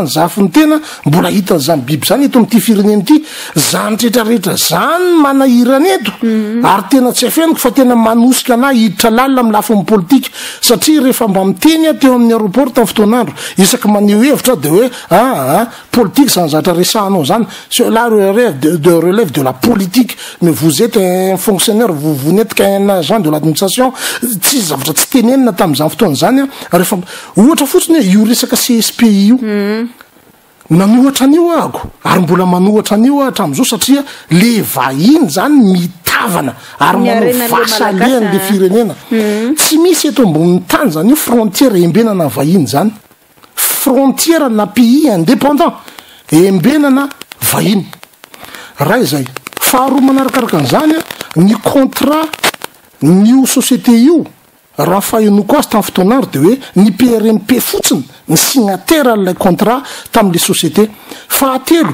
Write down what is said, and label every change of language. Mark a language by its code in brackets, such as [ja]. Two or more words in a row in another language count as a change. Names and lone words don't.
[mg] ny zafy ny tena mbola hitany zany biby zany eto amin'ity firenena ity zany rehetrarehetra zany manahirany eto ary tena tsy afeniko fa tena manosika ana hiditra lalina amin'ny lafo amin'ny politika satria rehefa mba miteny a teo amin'ny aéroport tamin'ny fotoanandro isaky maneho hevitra de hoe politique zany zatra resahanao zany [fr] cela relève de la politique mais vous êtes un fonctionnaire vous n'êtes qu'un agent de l'administration [mg] tsy zavatra tsy tenenina tamin'izany fotoana zany a ohatra fotsiny hoe io resaka CSPI io nanohatra an'io ago ary mbola manohatra an'io hatramin'izao satria le vahiny zany mitavana ary manao vasalen'le firenena tsy misy eto ambon'ny tany zany io frontière embenana ny vahiny zany frontière na [fr] pays indépendant [mg] embenana vahiny raha izay faharoa manarakaraka an'izany ny contrat nio société io raha fahenoko azy tamin'ny fotoanandro de hoe ny PRMP fotsiny ny signataire n'ilay contrat tamin'le société fahatelo